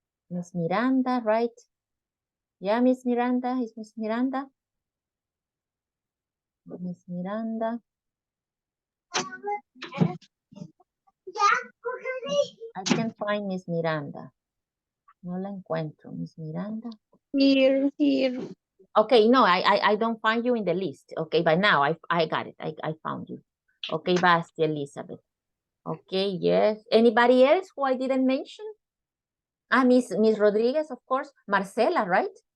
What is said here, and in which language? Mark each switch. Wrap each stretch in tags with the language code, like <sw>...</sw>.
<en>Miss Miranda, right? Yeah, Miss Miranda, is Miss Miranda? Miss Miranda. I can't find Miss Miranda.</en> <es>No la encuentro, Miss Miranda.</es> <en>Here. Okay, no, I don't find you in the list. Okay, but now I got it. I found you. Okay, Basti, Elizabeth. Okay, yes. Anybody else who I didn't mention? Miss Rodriguez, of course. Marcela, right?</en>